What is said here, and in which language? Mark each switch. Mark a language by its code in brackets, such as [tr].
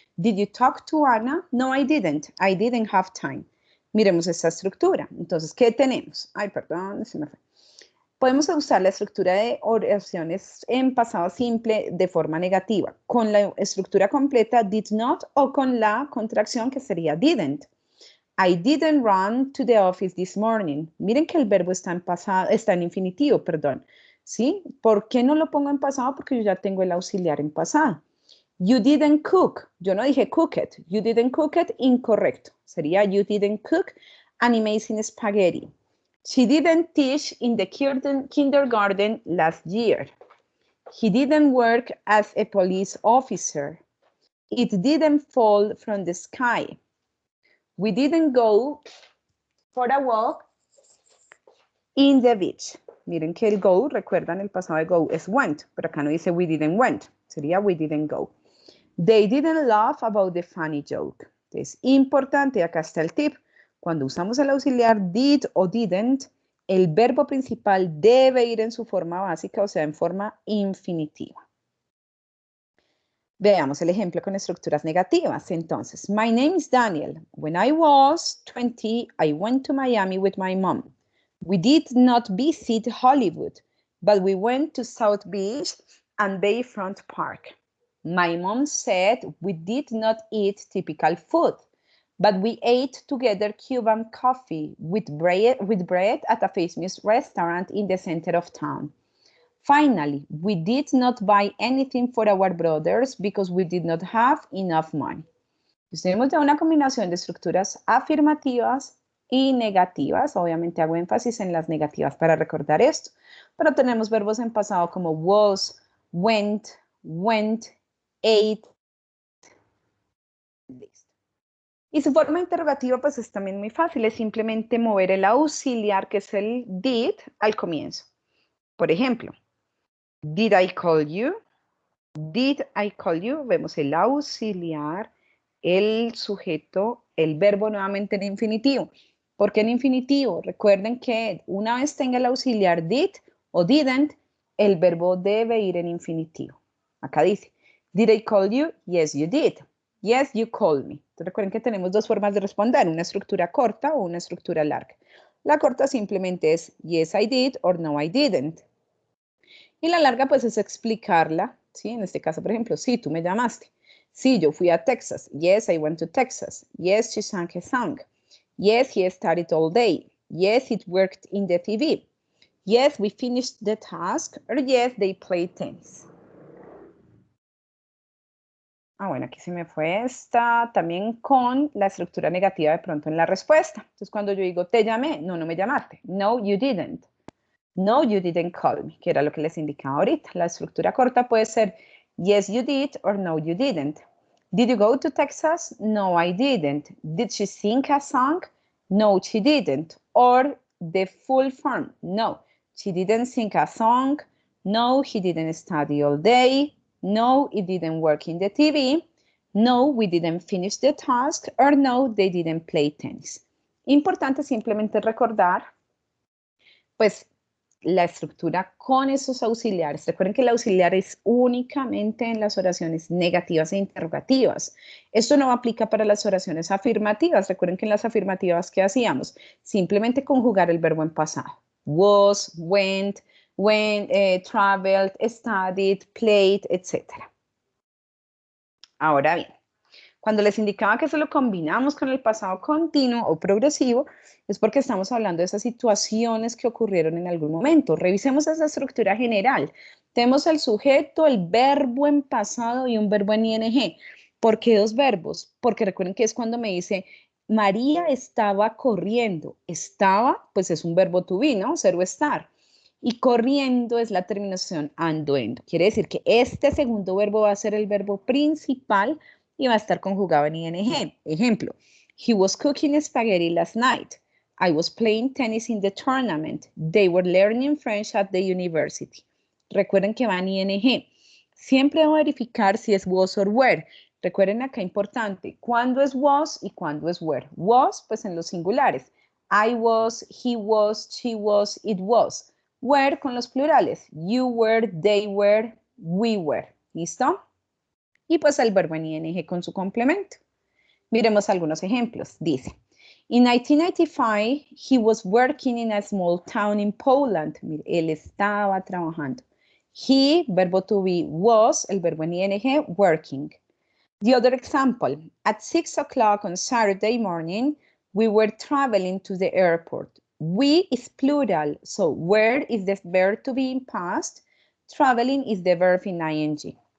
[en] Did you talk to Anna? No, I didn't have time. [es] Miremos esta estructura. Entonces, ¿qué tenemos? Ay, perdón, se me fue. Podemos usar la estructura de oraciones en pasado simple de forma negativa, con la estructura completa did not o con la contracción que sería didn't. [en] I didn't run to the office this morning. [es] Miren que el verbo está en pasado, está en infinitivo, perdón. ¿Sí? ¿Por qué no lo pongo en pasado? Porque yo ya tengo el auxiliar en pasado. [en] You didn't cook. [es] Yo no dije [en] cook it. You didn't cook it, incorrecto. [es] Sería [en] you didn't cook an amazing spaghetti. She didn't teach in the kindergarten last year. He didn't work as a police officer. It didn't fall from the sky. We didn't go for a walk in the beach. [es] Miren que el go, recuerdan el pasado de go es went, pero acá no dice [en] we didn't went, [es] sería [en] we didn't go. They didn't laugh about the funny joke. [es] Es importante, acá está el tip, cuando usamos el auxiliar did o didn't, el verbo principal debe ir en su forma básica, o sea, en forma infinitiva. Veamos el ejemplo con estructuras negativas. [en] Entonces, my name is Daniel. When I was 20, I went to Miami with my mom. We did not visit Hollywood, but we went to South Beach and Bayfront Park. My mom said we did not eat typical food, but we ate together Cuban coffee with bread at a famous restaurant in the center of town. Finally, we did not buy anything for our brothers because we did not have enough money. [es] Tenemos ya una combinación de estructuras afirmativas y negativas. Obviamente hago énfasis en las negativas para recordar esto. Pero tenemos verbos en pasado como was, went, ate. Listo. Y su forma interrogativa pues es también muy fácil, es simplemente mover el auxiliar que es el did al comienzo. Por ejemplo, [en] did I call you? Did I call you? [es] Vemos el auxiliar, el sujeto, el verbo nuevamente en infinitivo. ¿Por qué en infinitivo? Recuerden que una vez tenga el auxiliar did o didn't, el verbo debe ir en infinitivo. Acá dice, [en] did I call you? Yes, you did. Yes, you called me. [es] Entonces recuerden que tenemos dos formas de responder, una estructura corta o una estructura larga. La corta simplemente es [en] yes, I did or no, I didn't. [es] Y la larga pues es explicarla, ¿sí? En este caso, por ejemplo, sí, tú me llamaste. Sí, yo fui a Texas. [en] Yes, I went to Texas. Yes, she sang a song. Yes, he studied all day. Yes, it worked in the TV. Yes, we finished the task. Or yes, they played tennis. [es] Bueno, aquí se me fue esta, también con la estructura negativa de pronto en la respuesta. Entonces, cuando yo digo, te llamé, no, no me llamaste. [en] No, you didn't. No, you didn't call me, [es] que era lo que les indicaba ahorita. La estructura corta puede ser [en] yes, you did or no, you didn't. Did you go to Texas? No, I didn't. Did she sing a song? No, she didn't. Or the full form, no, she didn't sing a song. No, he didn't study all day. No, it didn't work in the TV. No, we didn't finish the task. Or no, they didn't play tennis. [es] Importante simplemente recordar, pues, la estructura con esos auxiliares. Recuerden que el auxiliar es únicamente en las oraciones negativas e interrogativas. Esto no aplica para las oraciones afirmativas. Recuerden que en las afirmativas, ¿qué hacíamos? Simplemente conjugar el verbo en pasado. [en] Was, went, traveled, studied, played, etc. [es] Ahora bien, cuando les indicaba que eso lo combinamos con el pasado continuo o progresivo, es porque estamos hablando de esas situaciones que ocurrieron en algún momento. Revisemos esa estructura general. Tenemos el sujeto, el verbo en pasado y un verbo en ing. ¿Por qué dos verbos? Porque recuerden que es cuando me dice, María estaba corriendo. Estaba, pues es un verbo to be, ¿no? Ser o estar. Y corriendo es la terminación ando-endo. Quiere decir que este segundo verbo va a ser el verbo principal y va a estar conjugado en ing. [en] Ejemplo, he was cooking spaghetti last night. I was playing tennis in the tournament. They were learning French at the university. [es] Recuerden que va en ing. Siempre debo verificar si es was or were. Recuerden acá importante, cuándo es was y cuándo es were. Was, pues en los singulares. [en] I was, he was, she was, it was. Were [es] con los plurales. [en] You were, they were, we were. [es] ¿Listo? Y pues el verbo en ing con su complemento. Miremos algunos ejemplos. [en] Dice, in 1995, he was working in a small town in Poland. [es] Mire, él estaba trabajando. He, verbo to be, was, el verbo en ing, working. [en] The other example, at 6 o'clock on Saturday morning, we were traveling to the airport. We is plural, so were is the verb to be in past, traveling is the verb in ing.